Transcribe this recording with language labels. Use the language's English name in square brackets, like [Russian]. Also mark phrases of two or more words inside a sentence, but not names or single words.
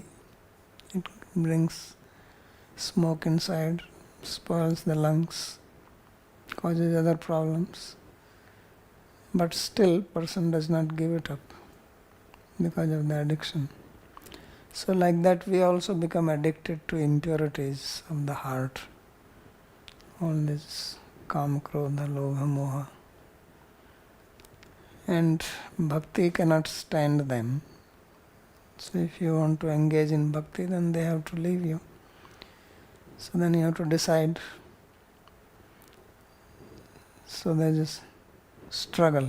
[English] It brings smoke inside, spoils the lungs, causes other problems. But still, person does not give it up because of the addiction. So like that we also become addicted to impurities of the heart. All this [Sanskrit] kama, krodha, lobha, moha. [English] And bhakti cannot stand them. So if you want to engage in bhakti, then they have to leave you. So then you have to decide. So there is struggle.